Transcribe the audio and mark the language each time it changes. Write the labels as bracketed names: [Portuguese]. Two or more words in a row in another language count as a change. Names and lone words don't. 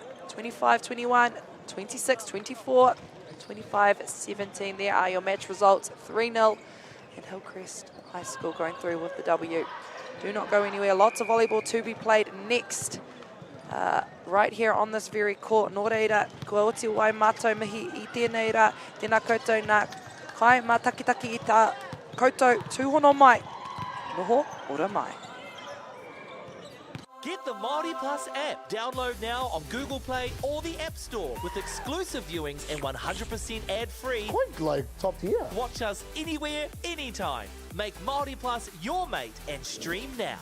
[English] 25-21, 26-24, 25-17. There are your match results. 3-0. And Hillcrest High School going through with the W. Do not go anywhere. Lots of volleyball to be played next. Right here on this very court. [Māori] Nō reira, kua oti wai mātou mihi I tēnei rā. Tēnā koutou nā kai mā takitaki I tā koutou tūhono mai. Noho ora mai. [English] Get the Māori Plus app. Download now on Google Play or the App Store with exclusive viewings and 100% ad-free. Quite like top tier. Watch us anywhere, anytime. Make Māori Plus your mate and stream now.